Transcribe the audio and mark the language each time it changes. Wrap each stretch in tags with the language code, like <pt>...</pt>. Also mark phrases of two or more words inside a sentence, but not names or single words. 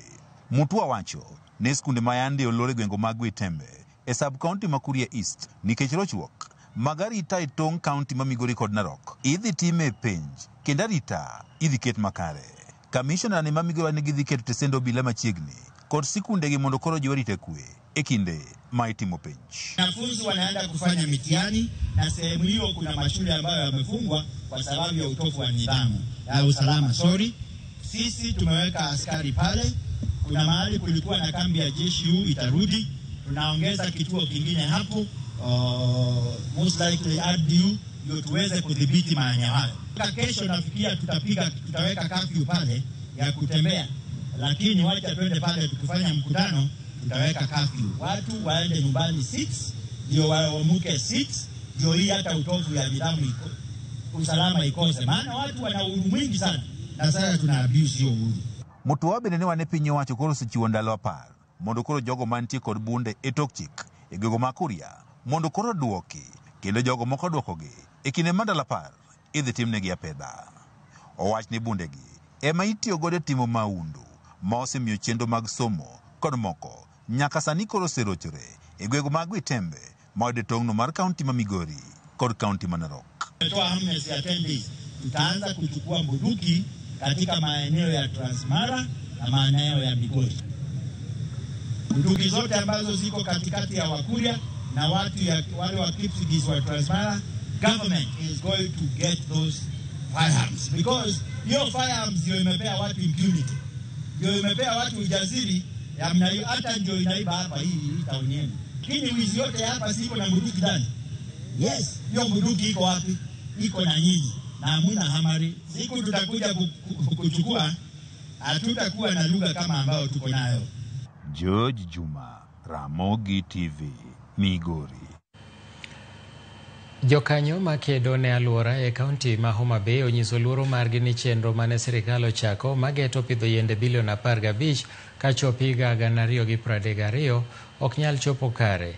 <luo>Mutua wacho ne skunde ma yande olore gwengo mag Witembe e sub-kaunti ma Kuria East nikech rochruok mag arita e tong' kaunti ma Migori kod Narok idhi time penj kendo arita idhi ket makare. Kamishona ne ma Migori ne gidhi keto tesend obila machiegni kod sikundegi mondo koro jiw arita kwe e kinde ma itimo penj.</luo> <sw>Wanafunzi wanaenda kufanya mitihani na sehemu hiyo kuna mashule ambayo yamefungwa kwa sababu ya utofu wa nidhamu ya usalama. Sisi tumeweka askari pale. Kuna mahali kulikuwa na kambi ya jeshi itarudi. Tunaongeza kituo kingine hapo.</sw> <en>Most likely</en> <sw>RDU ndio tuweze kudhibiti maeneo hayo. Kesho nafikia tutaweka curfew pale ya kutembea. Lakini wacha twende pale tukifanya mkutano tutaweka curfew. Watu waende nyumbani 6 ndio waamuke 6 ndio hii hata utofu ya nidhamu usalama ikose. Maana watu wana uhuru mwingi sana na sasa tuna abuse hiyo uhuru.</sw> <luo>Mutua bende ne wane piny owacho koro osechiwo ndalo 10 mondo koro jogo mantie kod bunde e tok chik e gwego ma Kuria mondo koro duoki kendo jogo moko duokogi e kinde ma ndalo 10 idhi timnegi apedha. Owach ni bundegi ema itiyo godo e timo maundu ma osemiyo chenro mag somo kod moko nyaka sani koro oserochore e gwego mag Witembe ma ode tong'no mar kaunti ma Migori kod kaunti ma Narok.</luo> <sw>Tutaanza kuchukua bunduki katika maeneo ya Transmara na maeneo ya Migori. Bunduki zote ambazo ziko katikati ya Wakuria na wale wa Kipsigis wa Transmara,</sw> <en>government is going to get those firearms because</en> <sw>hiyo firearms ndio imepea watu impunity, ndio imepea watu ujasiri ya mnayo, hata ndio inaiba hapa hii town yenu. Lakini wizi yote hapa siko na bunduki ndani. Yes, hiyo bunduki iko wapi? Iko na nyinyi. Na hamuna hamari. Siku tutakuja kuchukua, hatutakuwa na lugha kama ambayo tuko nayo. George Juma, Ramogi TV, Migori.</sw> <luo>Jokanyo makedo ne aluora e kaunti ma Homa Bay onyiso luoro margi ni chenro mane sirikal ochako mageto pidho yiende bilion 15 kachopo higa 2032 ok nyal chopo kare.</luo>